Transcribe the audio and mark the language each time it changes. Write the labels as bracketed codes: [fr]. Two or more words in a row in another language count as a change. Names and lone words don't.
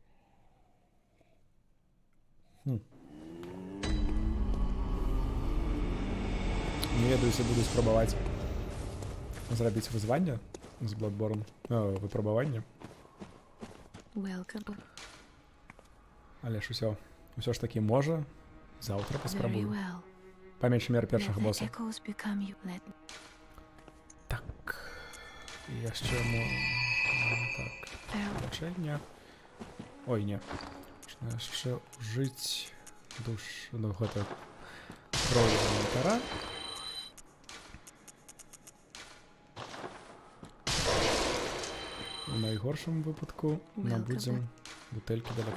[be] Не ведаю, если буду спрабаваць зрабіць вызванне з Bloodborne. Выпрабаванне. [en] Welcome. [be] Але ж усё ж таки можа. Заўтра [en] Very [be] паспрабую. [en] well. [be] Па меншай меры першага [en] Let the [be] боса. [en] echoes become you. Let [be] Так. І яшчэ так. [en] Farewell. [be] Лячэнне. Ой, не. Можна яшчэ ўжыць душ... Ну, гэта... Кроў інвентара. У найгоршым выпадку набудзем бутэлькі да